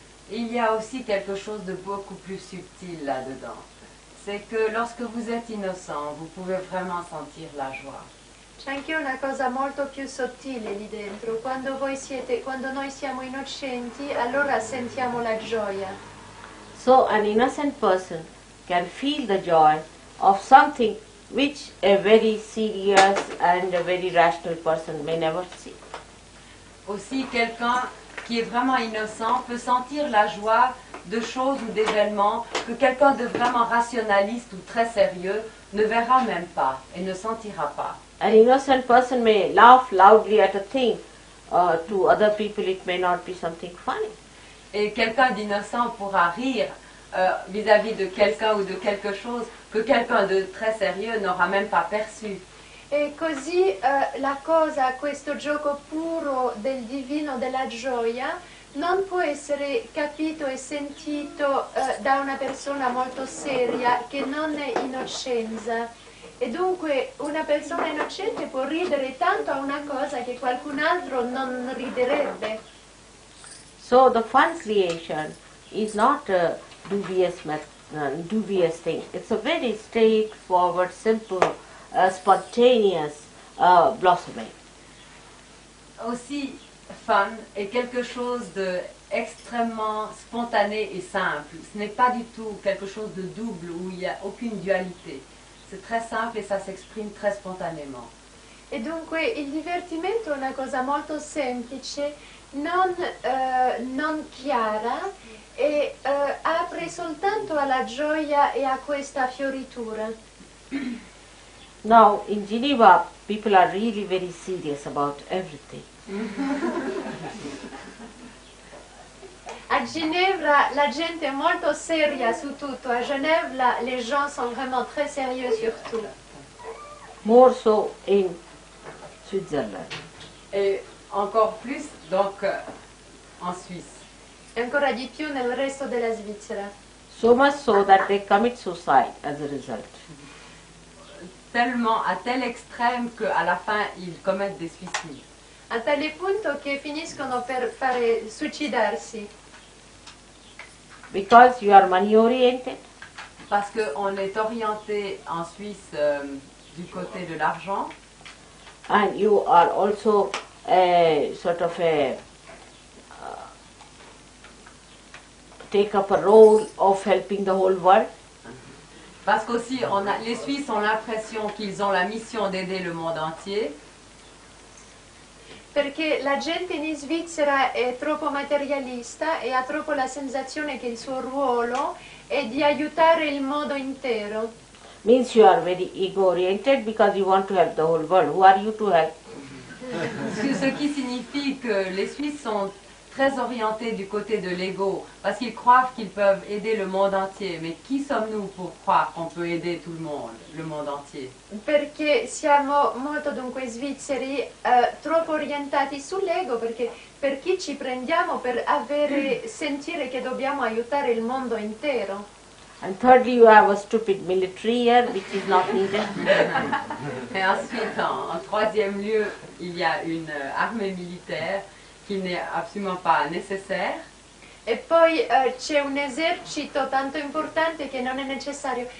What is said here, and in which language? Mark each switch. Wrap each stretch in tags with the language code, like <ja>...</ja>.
<fr>Il y a aussi quelque chose de beaucoup plus subtil là-dedans. C'est que lorsque vous êtes innocent, vous pouvez vraiment sentir la joie.</fr> <it>C'è anche una cosa molto più sottile lì dentro. Quando noi siamo innocenti, allora sentiamo la gioia.</it> <en>So an innocent person can feel the joy of something which a very serious and a very rational person may never see.</en> <fr>Aussi, quelqu'un qui est vraiment innocent peut sentir la joie de choses ou d'événements que quelqu'un de vraiment rationaliste ou très sérieux ne verra même pas et ne sentira pas.</fr> <en>An innocent person may laugh loudly at a thing. To other people it may not be something funny.</en> <fr>Et quelqu'un d'innocent pourra rire vis-à-vis de quelqu'un ou de quelque chose que quelqu'un de très sérieux n'aura même pas perçu.</fr> <it>E così questo gioco puro del divino, della gioia, non può essere capito e sentito da una persona molto seria che non è innocenza. E dunque una persona innocente può ridere tanto a una cosa che qualcun altro non riderebbe.</it> <en>So the fun creation is not a dubious thing. It's a very straightforward, simple, spontaneous blossoming.</en> <fr>Aussi, fun est quelque chose de extrêmement spontané et simple. Ce n'est pas du tout quelque chose de double où il n'y a aucune dualité. C'est très simple et ça s'exprime très spontanément.</fr> <it>E dunque il divertimento è una cosa molto semplice, non chiara e apre soltanto alla gioia e a questa fioritura.</it> <en>Now in Geneva people are really very serious about everything.</en> <it>A Ginevra la gente è molto seria su tutto,</it> <fr>a Genève les gens sont vraiment très sérieux sur tout.</fr> <en>More so in Switzerland.</en> <fr>Et encore plus donc en Suisse.</fr> <it>E ancora di più nel resto della Svizzera.</it> <en>So much so that they commit suicide as a result.</en> <fr>Tellement à tel extrême qu'à la fin ils commettent des suicides.</fr> <it>a tale punto che finiscono per suicidarsi.</it> <en>Because you are money oriented,</en> <fr>Parce qu'on est orienté en Suisse du côté de l'argent.</fr> <en>and you are also a sort of take up a role of helping the whole world.</en> <fr>Parce qu'aussi, les Suisses ont l'impression qu'ils ont la mission d'aider le monde entier.</fr> <it>Perché la gente in Svizzera è troppo materialista e ha troppo la sensazione che il suo ruolo è di aiutare il mondo intero.</it> <en>Means you are very ego oriented because you want to help the whole world. Who are you to help?</en> <fr>Ce qui signifie que les Suisses sont très orientés du côté de l'ego, parce qu'ils croient qu'ils peuvent aider le monde entier. Mais qui sommes-nous pour croire qu'on peut aider tout le monde entier?</fr> <it>Perché siamo molto dunque svizzeri troppo orientati sull'ego, perché per chi ci prendiamo per sentire che dobbiamo aiutare il mondo intero.</it> <en>And thirdly, you have a stupid military here, which is not needed.</en> <fr>Et ensuite, en troisième lieu, il y a une armée militaire qui n'est absolument pas nécessaire.</fr> <it>E poi c'è un esercito tanto importante che non è necessario.</it>